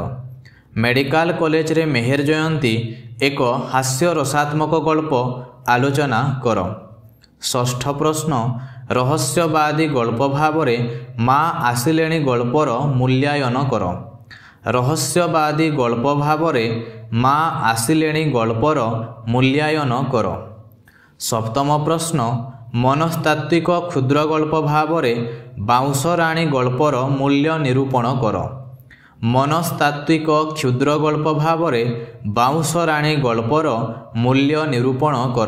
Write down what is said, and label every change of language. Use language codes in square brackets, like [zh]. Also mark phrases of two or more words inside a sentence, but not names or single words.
[en] medical college [or] ରେ ମେହେର ଜୟନ୍ତୀ ଏକ ହାସ୍ୟ ରସାତ୍ମକ ଗଳ୍ପ ଆଲୋଚନା କର। ଷଷ୍ଠ ପ୍ରଶ୍ନ, ରହସ୍ୟବାଦୀ ଗଳ୍ପ ଭାବରେ ମାଁ ଆସିଲେଣି ଗଳ୍ପର ମୂଲ୍ୟାୟନ କର। ରହସ୍ୟବାଦୀ ଗଳ୍ପ ଭାବରେ ମାଁ ଆସିଲେଣି ଗଳ୍ପର ମୂଲ୍ୟାୟନ କର। ସପ୍ତମ ପ୍ରଶ୍ନ, ମନସ୍ତାତ୍ୱିକ କ୍ଷୁଦ୍ର ଗଳ୍ପ ଭାବରେ ବାଉଁଶ ରାଣୀ ଗଳ୍ପର ମୂଲ୍ୟ ନିରୂପଣ କର। ମନସ୍ତାତ୍ୱିକ କ୍ଷୁଦ୍ର ଗଳ୍ପ ଭାବରେ ବାଉଁଶ ରାଣୀ ଗଳ୍ପର ମୂଲ୍ୟ ନିରୂପଣ କର।